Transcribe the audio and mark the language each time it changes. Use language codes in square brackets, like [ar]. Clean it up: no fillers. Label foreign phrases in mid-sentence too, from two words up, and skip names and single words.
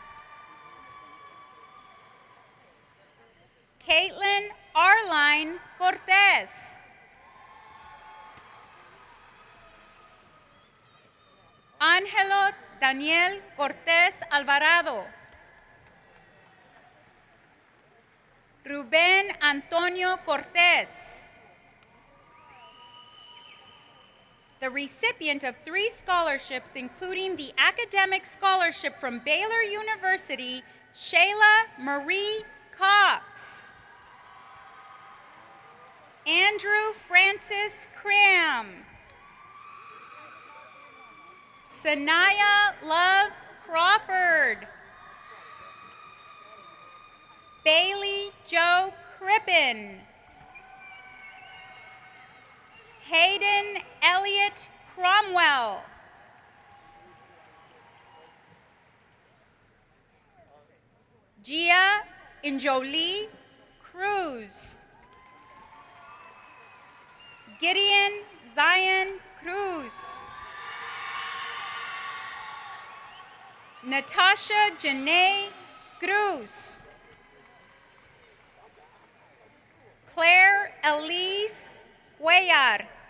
[en] Caitlin Arline Cortez. Ángelo Daniel Cortez Alvarado. Rubén Antonio Cortez. The recipient of 3 scholarships, including the academic scholarship from Baylor University, Shayla Marie Cox. Andrew Francis Cram. Sanaya Love Crawford. Bailey Joe Crippen. Hayden Elliott Cromwell. Gia Injoli Cruz. Gideon Zion Cruz. Natasha Janae Cruz. Claire Elise Cuellar.